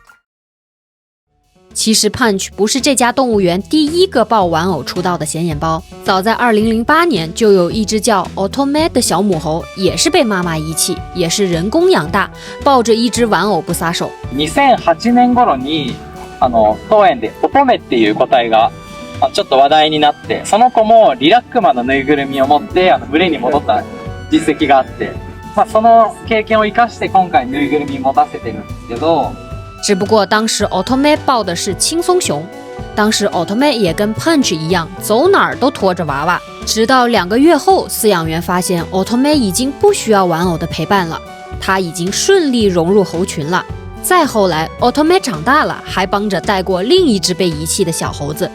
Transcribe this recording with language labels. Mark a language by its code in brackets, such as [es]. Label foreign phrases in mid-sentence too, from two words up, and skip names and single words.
[zh] 其实 Punch 不是这家动物园第一个抱玩偶出道的显眼包，早在2008年就有一只叫 Otome 的小母猴，也是被妈妈遗弃，也是人工养大，抱着一只玩偶不撒手。 [ja] 2008年頃に当園で乙女っていう個体がちょっと話題になって、その子もリラックマのぬいぐるみを持って群れに戻った実績があって、その経験を生かして今回ぬいぐるみ持たせてるんですけど。 [zh] 只不过当时 Otome 抱的是青松熊，当时 Otome 也跟 Punch 一样，走哪儿都拖着娃娃。直到2个月后，饲养员发现 Otome 已经不需要玩偶的陪伴了，他已经顺利融入猴群了。再后来 Otome 长大了，还帮着带过另一只被遗弃的小猴子。